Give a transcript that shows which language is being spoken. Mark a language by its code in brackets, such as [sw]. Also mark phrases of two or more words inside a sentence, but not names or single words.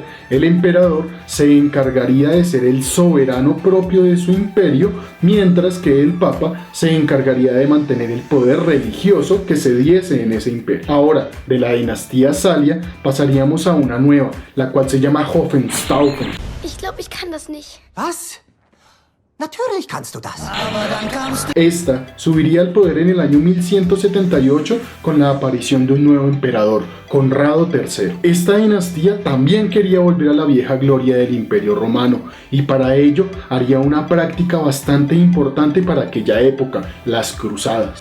[es] El emperador se encargaría de ser el soberano propio de su imperio, mientras que el papa se encargaría de mantener el poder religioso que se diese en ese imperio. Ahora, de la dinastía Salia pasaríamos a una nueva, la cual se llama Hohenstaufen. [de] Ich glaube, ich kann das nicht. Was? Natürlich kannst du das. [es] Esta subiría al poder en el año 1178 con la aparición de un nuevo emperador, Conrado III. Esta dinastía también quería volver a la vieja gloria del Imperio Romano y para ello haría una práctica bastante importante para aquella época, las cruzadas.